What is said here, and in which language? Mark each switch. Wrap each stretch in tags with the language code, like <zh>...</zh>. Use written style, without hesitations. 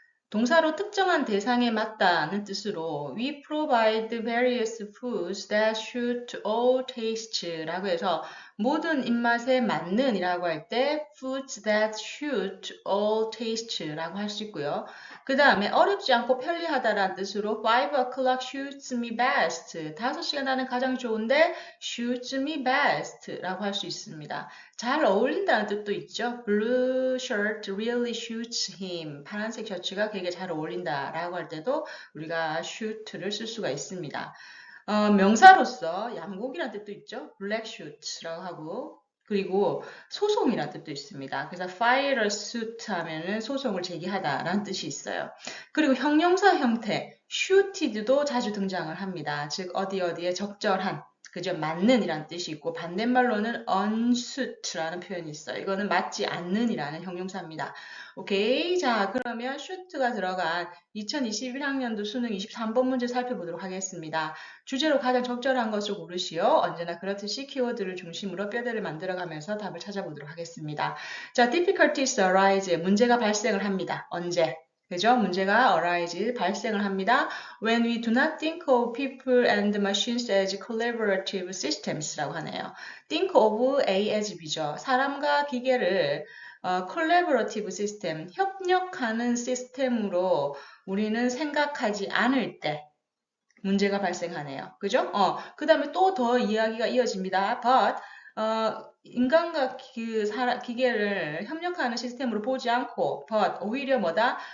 <ko>동사로 특정한 대상에 맞다는 뜻으로</ko> <en>We provide various foods that suit all tastes</en> <ko>라고 해서 모든 입맛에 맞는 이라고 할 때</ko> <en>foods that suit all tastes</en> <ko>라고 할 수 있고요. 그 다음에 어렵지 않고 편리하다라는 뜻으로</ko> <en>5 o'clock suits me best.</en> <ko>5시가 나는 가장 좋은데</ko> <en>suits me best</en> <ko>라고 할 수 있습니다. 잘 어울린다는 뜻도 있죠.</ko> <en>Blue shirt really suits him.</en> <ko>파란색 셔츠가 그에게 잘 어울린다라고 할 때도 우리가 suit를 쓸 수가 있습니다. 명사로서 양복이라는 뜻도 있죠. black suit라고 하고 그리고 소송이라는 뜻도 있습니다. 그래서</ko> <en>file a suit</en> <ko>하면은 소송을 제기하다라는 뜻이 있어요. 그리고 형용사 형태 suited도 자주 등장을 합니다. 즉 어디에 적절한 그죠? 맞는 이라는 뜻이 있고 반대말로는 unsuit라는 표현이 있어요. 이거는 맞지 않는 이라는 형용사입니다. 오케이. 자, 그러면 shoot가 들어간 2021학년도 수능 23번 문제 살펴보도록 하겠습니다. 주제로 가장 적절한 것을 고르시오. 언제나 그렇듯이 키워드를 중심으로 뼈대를 만들어가면서 답을 찾아보도록 하겠습니다. 자,</ko> <en>difficulties arise.</en> <ko>문제가 발생을 합니다. 언제? 그죠? 문제가 arise, 발생을 합니다.</ko> <en>When we do not think of people and machines as collaborative systems</en> <ko>라고 하네요.</ko> <en>Think of A as B죠.</en> <ko>사람과 기계를 collaborative system, 협력하는 시스템으로 우리는 생각하지 않을 때 문제가 발생하네요. 그죠? 그 다음에 또 더 이야기가 이어집니다. But 인간과 기계를 협력하는 시스템으로 보지 않고 but 오히려 뭐다?</ko>